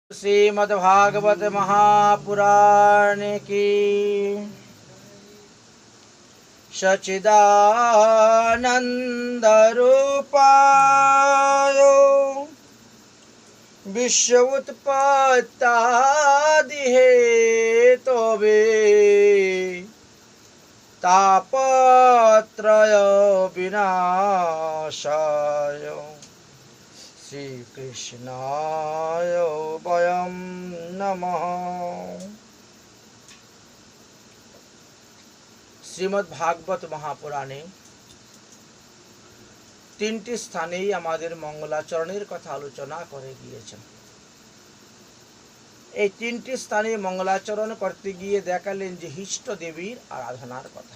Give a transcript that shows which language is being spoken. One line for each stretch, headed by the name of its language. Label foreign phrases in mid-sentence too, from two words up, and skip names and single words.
Sanskrit: श्रीमद्भागवत महापुराण की सच्चिदानंद रूपाय विश्व उत्पत्तादि हेतवे तापत्रय विनाशाय श्री कृष्णाय वयं नमः।
Bangla: শ্রীমদ্ ভাগবত মহাপুরাণে তিনটি স্থানেই আমাদের মঙ্গলাচরণের কথা আলোচনা করে গিয়েছেন। এই তিনটি স্থানে মঙ্গলাচরণ করতে গিয়ে দেখালেন যে হিষ্ট দেবীর আরাধনার কথা।